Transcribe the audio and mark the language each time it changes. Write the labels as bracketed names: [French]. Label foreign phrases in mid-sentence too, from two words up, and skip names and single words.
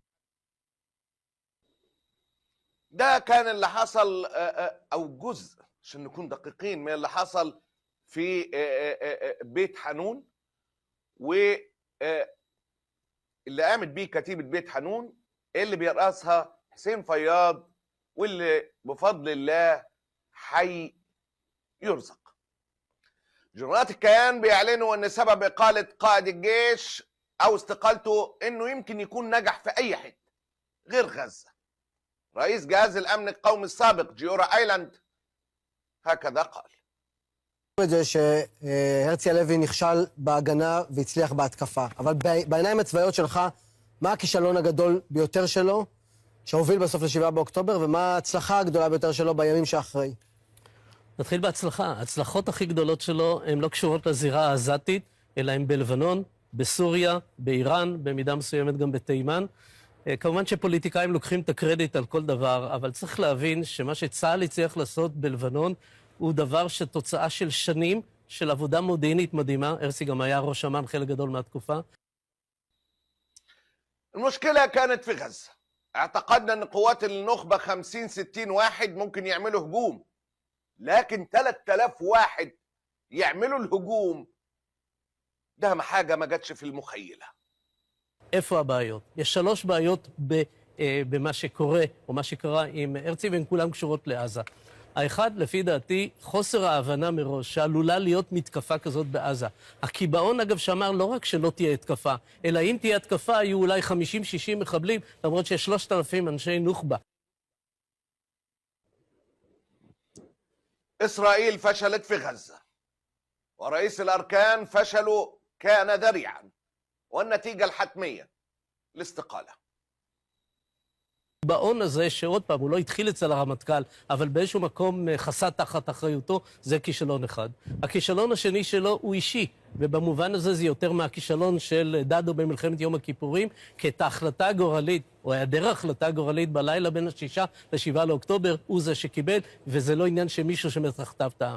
[Arabic] ده كان اللي حصل أو جزء عشان نكون دقيقين من اللي حصل في بيت حنون، واللي قامت بيه كتيبة بيت حنون اللي بيرأسها حسين فياض، واللي بفضل الله حي يرزق. جنرالات الكيان بيعلنوا ان سبب اقالة قائد الجيش او استقالته انه يمكن يكون نجح في اي حته غير غزة. رئيس جهاز الامن القومي السابق جيورا ايلاند هكذا قال: [Hebrew] את זה שהרצי הלוי נכשל בהגנה והצליח בהתקפה, אבל בעיניים הצבאיות שלך, מה הכישלון הגדול ביותר שלו שהוביל בסוף ל7 באוקטובר, ומה ההצלחה הגדולה ביותר שלו בימים שאחרי? נתחיל בהצלחה. ההצלחות הכי גדולות שלו הן לא קשורות לזירה העזתית, אלא הן בלבנון, בסוריה, באיראן, במידה מסוימת גם בתימן. כמובן שפוליטיקאים לוקחים את הקרדיט על כל דבר, אבל צריך להבין שמה שצה"ל הצליח לעשות בלבנון הוא דבר שתוצאה של שנים של עבודה מודיעינית מדהימה. הרצי גם היה ראש אמ"ן חלק גדול מהתקופה. [Arabic] المشكلة كانت في غزة. اعتقدنا ان قوات النخبة 50-60 واحد ممكن يعملوا هجوم، لكن 3000 واحد يعملوا الهجوم ده حاجة ما جاتش في المخيلة. [Hebrew] איפה הבעיות? יש 3 בעיות במה שקורה, או מה שקרה עם הרצי, והן כולן קשורות לעזה. האחד, לפי דעתי, חוסר ההבנה מראש שעלולה להיות מתקפה כזאת בעזה. הקיבעון, אגב, שאמר לא רק שלא תהיה התקפה, אלא אם תהיה התקפה, היו אולי 50-60 מחבלים, למרות שיש 3,000 אנשי נוח'בה. [Arabic] إسرائيل فشلت في غزة ورئيس الأركان فشلوا كان ذريعا والنتيجة الحتمية الاستقالة. [Hebrew] הקיבעון הזה, שעוד פעם, הוא לא התחיל אצל הרמטכ"ל, אבל באיזשהו מקום חסה תחת אחריותו, זה כישלון אחד. הכישלון השני שלו הוא אישי, ובמובן הזה זה יותר מהכישלון של דדו במלחמת יום הכיפורים, כי את ההחלטה הגורלית, או היעדר החלטה גורלית בלילה בין 6 ל-7 לאוקטובר, הוא זה שקיבל, וזה לא עניין שמישהו שמתחתיו טעה.